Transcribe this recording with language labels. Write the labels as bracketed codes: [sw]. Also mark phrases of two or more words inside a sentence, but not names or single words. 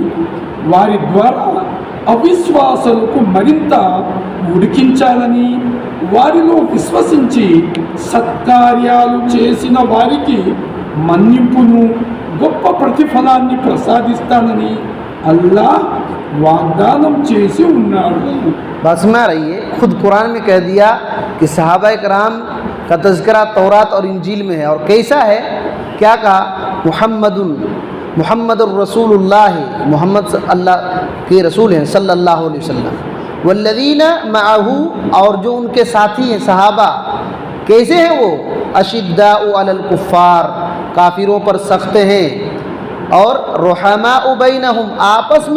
[te] వారి ద్వారా అవిశ్వాసులకు మరింత ఉడికించాలని, వారిలో విశ్వసించి సత్కార్యాలు చేసిన వారికి మన్నింపును గొప్ప ప్రతిఫలాన్ని ప్రసాదిస్తానని అల్లాహ్ వాగ్దానం చేసి ఉన్నాడు. [ur] بات سمجھ رہی ہے، خود قرآن میں کہہ دیا کہ صحابہ کرام کا تذکرہ تورات اور انجیل میں ہے، اور کیسا ہے، کیا کہا، [ar] محمد الرسول اللہ، [ur] محمد اللہ کے رسول ہیں [ar] صلی اللہ علیہ وسلم، والذین معہ، [ur] اور جو ان کے ساتھی ہیں صحابہ، کیسے ہیں وہ، [ar] اشداء علی الکفار، [ur] کافروں پر سخت ہیں، اور [ar] رحماء بینہم، [ur] آپس میں